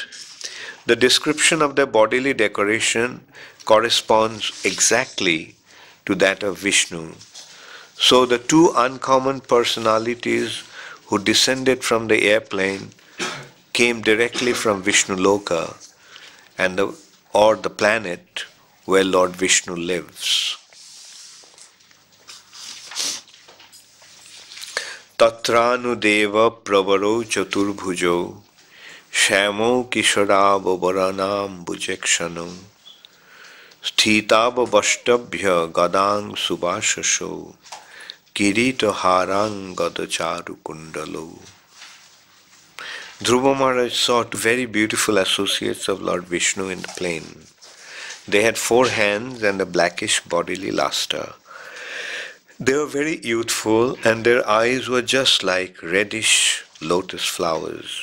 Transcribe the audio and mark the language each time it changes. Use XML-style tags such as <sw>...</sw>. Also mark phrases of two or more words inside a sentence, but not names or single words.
<en>The description of their bodily decoration corresponds exactly to that of Viṣṇu. So the 2 uncommon personalities who descended from the airplane came directly from Viṣṇu Loka or the planet where Lord Viṣṇu lives.</en> <sa>tatrānu deva-pravarau catur-bhujau śyāmau kiśorāv aruṇāmbujekṣaṇau sthitāv avaṣṭabhya gadāṁ suvāsasau kirīṭa-hārāṅgada-cāru-kuṇḍalau.</sa> <en>Dhruva Mahārāja saw 2 very beautiful associates of Lord Viṣṇu in the plain. They had 4 hands and a blackish bodily luster. They were very youthful, and their eyes were just like reddish lotus flowers.</en>